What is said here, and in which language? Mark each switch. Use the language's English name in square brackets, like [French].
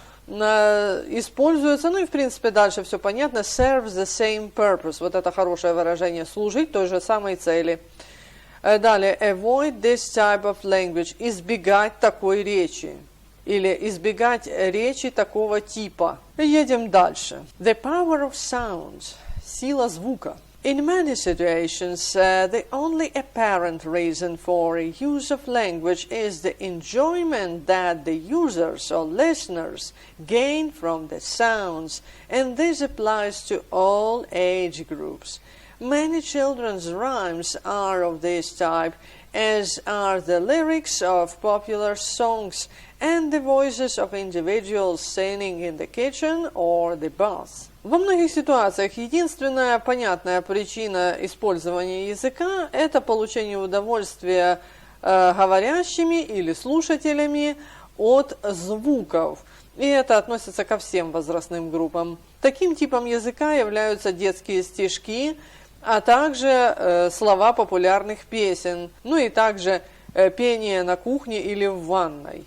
[Russian] Используется, ну и в принципе дальше все понятно, [English] serve the same purpose, [Russian] вот это хорошее выражение, служить той же самой цели. Далее, [English] avoid this type of language, [Russian] избегать такой речи, или избегать речи такого типа. Едем дальше. [English] The power of sound, [Russian] сила звука. [English] In many situations, the only apparent reason for a use of language is the enjoyment that the users or listeners gain from the sounds, and this applies to all age groups. Many children's rhymes are of this type, as are the lyrics of popular songs and the voices of individuals singing in the kitchen or the bath. [Russian] Во многих ситуациях единственная понятная причина использования языка – это получение удовольствия говорящими или слушателями от звуков. И это относится ко всем возрастным группам. Таким типом языка являются детские стишки, а также слова популярных песен, ну и также пение на кухне или в ванной.